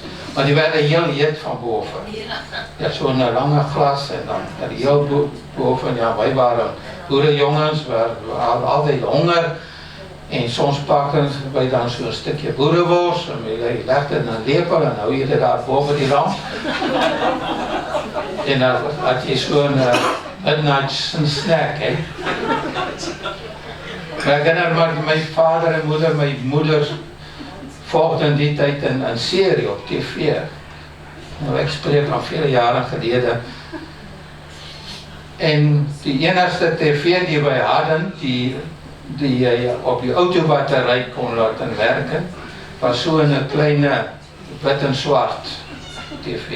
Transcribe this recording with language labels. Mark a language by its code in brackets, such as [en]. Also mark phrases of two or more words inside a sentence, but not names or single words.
[nl] Maar die werden heel heet van boven. Ja, zo'n lange glas en dan heel boven. Ja, wij waren boerenjongens, we hadden altijd honger. En soms pakken wij dan zo'n stukje boerenworst en we legden een lepel en hou je er daar boven die lamp. [af] En dan had jy so 'n [en] midnight snack, [af] hè. Maar ek herinner my vader en moeder, my moeder volgde in die tyd in serie op TV. Nou ek spreek van vele jare gelede. En die enigste TV die wij hadden, die jy op die autobatterij kon laten werken, was so 'n kleine wit en swart TV.